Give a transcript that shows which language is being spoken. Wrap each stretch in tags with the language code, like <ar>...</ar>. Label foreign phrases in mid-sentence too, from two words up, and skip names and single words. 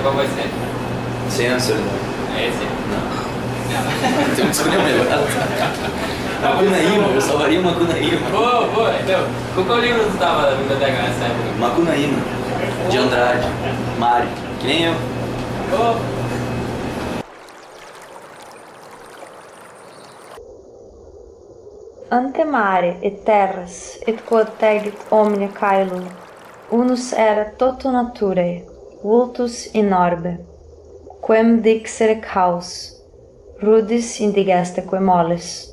<pt>Qual vai ser? Sem a solidão. É esse? Não. Tem que escolher o melhor. Macunaíma, eu salvaria Macunaíma. Boa, então. Com qual livro tu estava na biblioteca nessa época? Macunaíma, de Andrade, Mário, que nem eu.</pt> <la>Ante mare et terras et quod tegit omnia caelum, unus era toto naturae, vultus in orbe, quem dixere caus, rudis indigestaque moles.</la>